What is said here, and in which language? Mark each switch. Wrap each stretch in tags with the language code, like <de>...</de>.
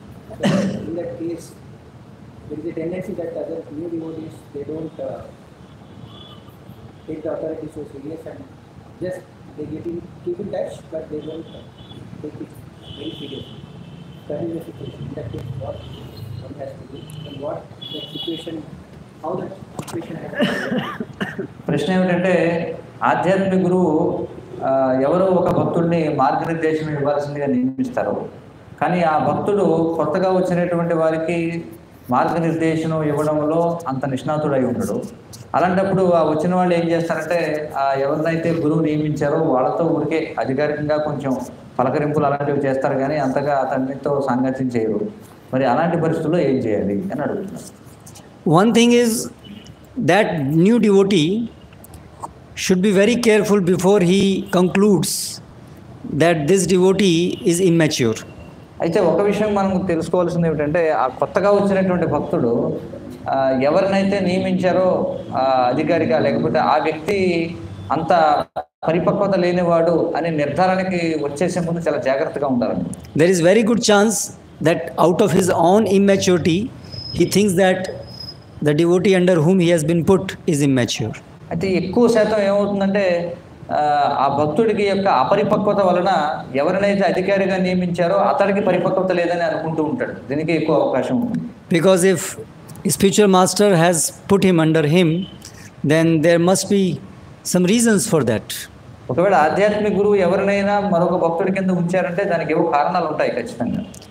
<en>So, in that case, there is a tendency that other new devotees, they don't take the authority so serious, and just they keep in touch, but they don't take it very seriously. That is the situation. In that case, what one has to do, and what that situation, how that situation has to be.</en> <te>ప్రశ్న ఏమిటంటే, ఆధ్యాత్మిక గురువు ఎవరో ఒక భక్తుడిని మార్గనిర్దేశం ఇవ్వాల్సిందిగా నియమిస్తారు. కానీ ఆ భక్తుడు కొత్తగా వచ్చినటువంటి వారికి మార్గనిర్దేశనం ఇవ్వడంలో అంత నిష్ణాతుడై ఉండడు. అలాంటప్పుడు ఆ వచ్చిన వాళ్ళు ఏం చేస్తారంటే, ఎవరినైతే గురువు నియమించారో వాళ్ళతో ఊరికే అధికారికంగా కొంచెం పలకరింపులు అలాంటివి చేస్తారు, కానీ అంతగా అతనితో సాంగత్యం చేయరు. మరి అలాంటి పరిస్థితుల్లో ఏం చేయాలి అని అడుగుతున్నారు.</te> <en>One thing is that new devotee should be very careful before he concludes that this devotee is immature.</en> <te>అయితే ఒక విషయం మనం తెలుసుకోవాల్సింది ఏమిటంటే, ఆ కొత్తగా వచ్చినటువంటి భక్తుడు ఎవరినైతే నియమించారో అధికారిగా, లేకపోతే ఆ వ్యక్తి అంత పరిపక్వత లేనివాడు అనే నిర్ధారణకి వచ్చేసే ముందు చాలా జాగ్రత్తగా ఉండాలి.</te> <en>There is very good chance that out of his own immaturity, he thinks that the devotee under whom he has been put is immature.</en> <te>అయితే ఎక్కువ శాతం ఏమవుతుందంటే, ఆ భక్తుడికి యొక్క అపరిపక్వత వలన ఎవరినైతే అధికారిగా నియమించారో అతడికి పరిపక్వత లేదని అనుకుంటూ ఉంటాడు. దీనికి ఎక్కువ అవకాశం ఉంది.</te> <en>Because if spiritual master has put him under him, then there must be some reasons for that.</en> <te>ఒకవేళ ఆధ్యాత్మిక గురువు ఎవరినైనా మరొక భక్తుడి కింద ఉంచారంటే దానికి ఏవో కారణాలు ఉంటాయి ఖచ్చితంగా.</te>